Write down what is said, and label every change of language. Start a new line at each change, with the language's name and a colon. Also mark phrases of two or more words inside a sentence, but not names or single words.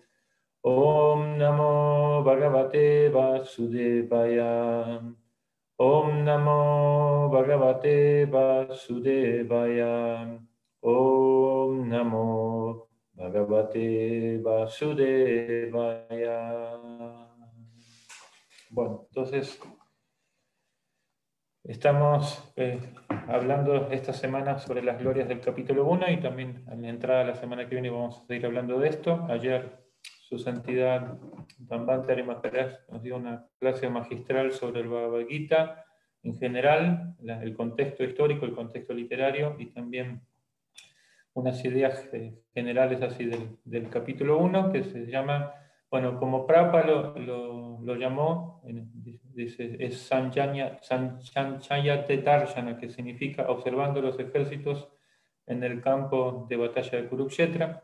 Sanskrit: ॐ नमो भगवते वासुदेवाय. ॐ नमो भगवते वासुदेवाय. ॐ नमो भगवते वासुदेवाय.
Spanish: Bueno, entonces estamos hablando esta semana sobre las glorias del capítulo 1 y también a la entrada de la semana que viene vamos a seguir hablando de esto. Ayer su santidad Bhambantari Maharaj nos dio una clase magistral sobre el Bhagavad Gita en general, el contexto histórico, el contexto literario y también unas ideas generales así del capítulo 1 que se llama, bueno, como Prabhupada lo llamó, dice, es Sanchayate Darshana, que significa observando los ejércitos en el campo de batalla de Kurukshetra.